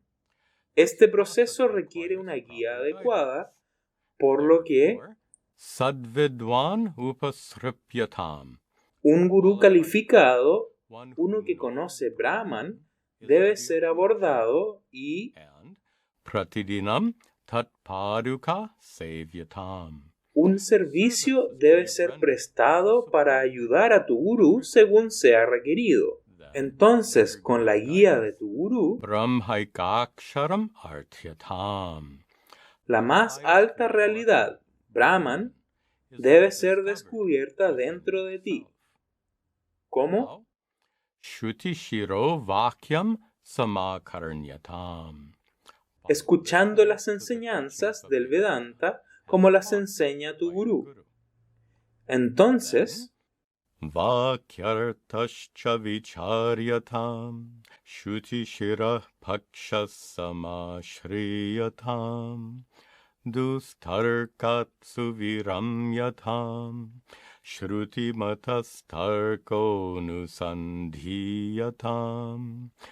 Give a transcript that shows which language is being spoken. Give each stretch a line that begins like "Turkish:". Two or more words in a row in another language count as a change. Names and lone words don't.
Spanish: Este proceso requiere una guía adecuada, por lo que
Sanskrit: Sadvidwan upasripyatam.
Spanish: un gurú calificado, uno que conoce Brahman, debe ser abordado y
Sanskrit: Pratidinam tatpaduka sevyatam.
Spanish: un servicio debe ser prestado para ayudar a tu gurú según sea requerido. Entonces, con la guía de tu gurú,
Sanskrit: Brahmaikaksharam arthyatam.
Spanish: la más alta realidad, Brahman, debe ser descubierta dentro de ti. ¿Cómo?
Sanskrit: Shruti Shiro Vakyam Samakarnyatam.
Spanish: Escuchando las enseñanzas del Vedanta como las enseña tu gurú. Entonces,
Sanskrit: Vakyartascha vicharyatam, Shruti Shira Paksha Samashriyatam, Dustarkatsu Viramyatam, Shruti Matastarko Nusandhiyatam,